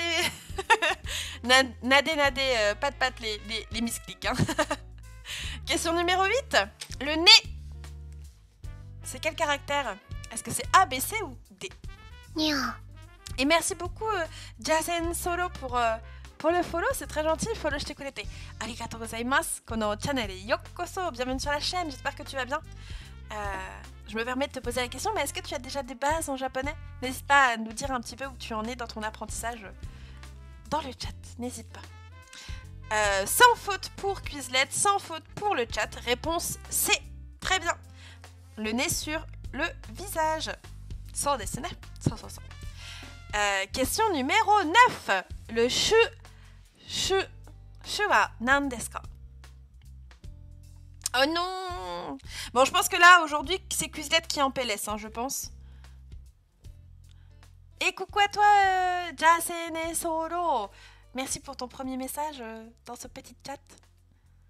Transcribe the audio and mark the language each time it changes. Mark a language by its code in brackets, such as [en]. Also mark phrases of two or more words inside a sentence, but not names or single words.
[fr] Nade, pat, les misclics. Hein. Question numéro 8. Le nez. C'est quel caractère? Est-ce que c'est A, B, C ou D? Et merci beaucoup, Jasen Solo, pour le follow. C'est très gentil. Follow, je t'ai connecté. [ja] ありがとうございます。このチャンネルようこそ. [fr] Bienvenue sur la chaîne. J'espère que tu vas bien. Je me permets de te poser la question, mais est-ce que tu as déjà des bases en japonais? N'hésite pas à nous dire un petit peu où tu en es dans ton apprentissage dans le chat, n'hésite pas. Sans faute pour Quizlet, sans faute pour le chat. Réponse C. Très bien. Le nez sur le visage. Sans dessiner. Sans. Question numéro 9. [ja] Le しゅはなんですか? [fr] Oh non! Bon, je pense que là, aujourd'hui, c'est Quizlet qui en PLS, hein, je pense. Et coucou à toi, Jasene Soro! Merci pour ton premier message dans ce petit chat.